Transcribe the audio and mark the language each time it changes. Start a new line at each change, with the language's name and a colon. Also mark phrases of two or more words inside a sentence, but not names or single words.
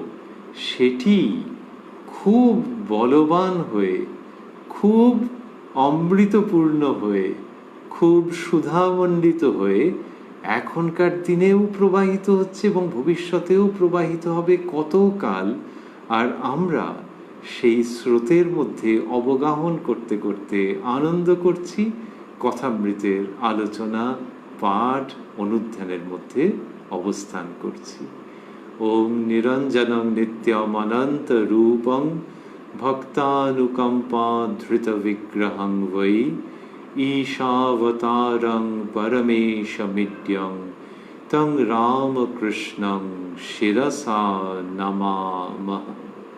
Bangla: সেটি খুব বলবান হয়ে, খুব অমৃতপূর্ণ হয়ে, খুব সুধামণ্ডিত হয়ে এখনকার দিনেও প্রবাহিত হচ্ছে এবং ভবিষ্যতেও প্রবাহিত হবে কতকাল। আর আমরা সেই স্রোতের মধ্যে অবগাহন করতে করতে আনন্দ করছি, কথামৃতের আলোচনা, পাঠ, অনুধ্যানের মধ্যে অবস্থান করছি।
Sanskrit: ওম নিরঞ্জনং নিত্যমনন্ত রূপং ভক্তানুকম্পা ধৃত বিগ্রহং বৈ ঈশাবতারং পরমেশমিড্যং তং রামকৃষ্ণং শিরসা নমামঃ।